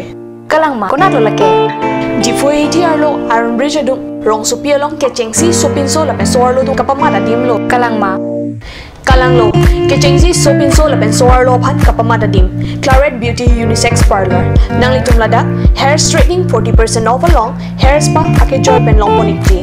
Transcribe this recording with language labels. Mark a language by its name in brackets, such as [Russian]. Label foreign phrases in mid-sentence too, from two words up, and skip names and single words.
[Karbi] Kalang ma, konat lo lake. Diphu ATR lo Iron Bridge adung rong supia long kecengsi sopinso la pensoar lo tu kapamada dim lo. Kalang ma. Kalang lo, kecengsi sopinso la pensoar lo phat kapamada dim. Claret Beauty Unisex Parlor. Nang litum lada, [English] hair straightening 40% off [Karbi] along, [English] hair spa [Karbi] ake joy pen long ponikti.